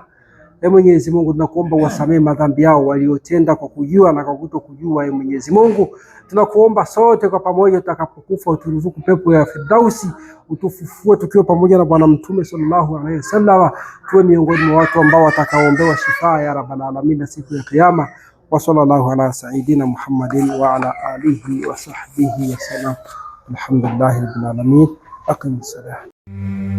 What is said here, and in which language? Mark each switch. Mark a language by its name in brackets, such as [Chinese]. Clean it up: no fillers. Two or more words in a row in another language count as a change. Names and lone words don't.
[Swahili] Mwenyezi Mungu, tunakuomba wasamehe madhambi yao waliotenda kwa kujua na kwa kutokujua. Mwenyezi Mungu, tunakuomba sote kwa pamoja tutakapokufa uturuzuku pepo ya Firdausi, utufufue tukiwa pamoja na Bwana Mtume [Arabic] صلى الله عليه وسلم, [Swahili] tuwe miongoni mwa watu ambao watakaoombewa shifa ya [Arabic] رب العالمين [Swahili] siku ya kiyama. [Arabic] وصلى الله على سيدنا محمد وعلى آله وصحبه وسلم. الحمد لله رب العالمين. أقم الصلاة.